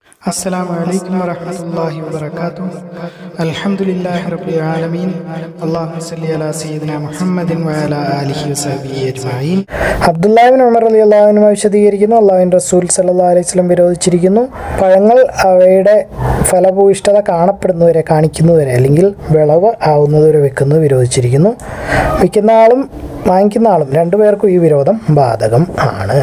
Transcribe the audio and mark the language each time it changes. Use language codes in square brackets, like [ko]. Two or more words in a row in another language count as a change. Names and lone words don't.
[ar] السلام عليكم ورحمة الله وبركاته. الحمد لله رب العالمين. اللهم صل على سيدنا محمد وعلى آله وصحبه أجمعين. [ml] അബ്ദുല്ലാഹി ഇബ്നു ഉമർ [ar] رضي الله عنه [ml] വിശദീകരിക്കുന്നു, അല്ലാഹുവിൻ്റെ റസൂൽ [ar] صلى الله عليه وسلم [ml] വിരോധിച്ചിരിക്കുന്നു, പഴങ്ങൾ അവയുടെ ഫലഭൂയിഷ്ഠത കാണപ്പെടുന്നവരെ കാണിക്കുന്നവരെ അല്ലെങ്കിൽ വിളവ് ആവുന്നതുവരെ വെക്കുന്നത് വിരോധിച്ചിരിക്കുന്നു. വിൽക്കുന്ന ആളും വാങ്ങിക്കുന്ന ആളും രണ്ടുപേർക്കും ഈ വിരോധം ബാധകം ആണ്.